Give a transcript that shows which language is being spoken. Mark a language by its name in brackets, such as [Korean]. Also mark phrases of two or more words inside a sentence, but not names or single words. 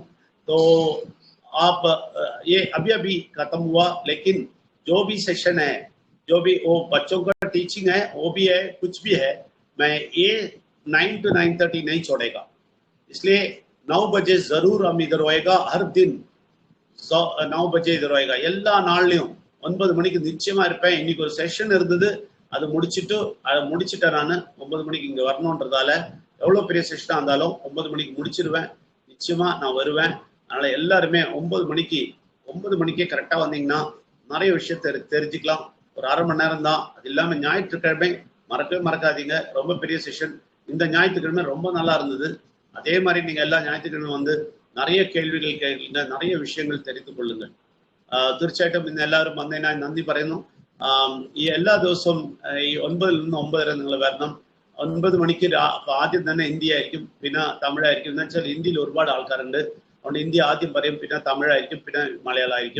[Hindi] तो आप ये अभी ख़त्म हुआ, लेकिन जो भी सेशन है, जो भी वो बच्चों का टीचिंग है, वो भी है, कुछ भी है, मैं ये 9 to 9:30 नहीं छोड़ेगा। इसलिए 9 बजे जरूर हम इधर होएगा. हर दिन 9 बजे इधर होएगा. [Tamil] எல்லா நாள்லயும் 9 மணிக்கு நிச்சயமா இருப்பேன். இன்னைக்கு ஒரு செஷன் இருந்தது, அது முடிச்சுட்டேன் நான் 9 மணிக்கு இங்கே வரணுன்றதால எவ்வளோ பெரிய செஷனாக இருந்தாலும் 9 மணிக்கு முடிச்சிருவேன். நிச்சயமாக நான் வருவேன். அதனால் எல்லாருமே 9 மணிக்கே கரெக்டாக வந்தீங்கன்னா நிறைய விஷயத்தை தெரிஞ்சுக்கலாம். ஒரு அரை மணி நேரம் தான். அது இல்லாமல் ஞாயிற்றுக்கிழமை மறக்கவே மறக்காதீங்க, ரொம்ப பெரிய செஷன். இந்த ஞாயிற்றுக்கிழமை ரொம்ப நல்லா இருந்தது. அதே மாதிரி நீங்கள் எல்லா ஞாயிற்றுக்கிழமை வந்து நிறைய கேள்விகள் கேட்குங்க, நிறைய விஷயங்கள் தெரிந்து കൊള്ളുங்கள். [Malayalam] തീർച്ചയായിട്ടും ഇന്ന് എല്ലാവരും വന്നതിനായി നന്ദി പറയുന്നു. ഈ എല്ലാ ദിവസവും ഈ 9 നിന്ന് 9 വരെ നിങ്ങൾ വരണം. 9 മണിക്ക് ആദ്യം തന്നെ ഹിന്ദി ആയിരിക്കും, പിന്നെ തമിഴായിരിക്കും. എന്ന് വെച്ചാൽ ഇന്ത്യയിൽ ഒരുപാട് ആൾക്കാരുണ്ട്. അതുകൊണ്ട് ഹിന്ദി ആദ്യം പറയും, പിന്നെ തമിഴായിരിക്കും, പിന്നെ മലയാളമായിരിക്കും.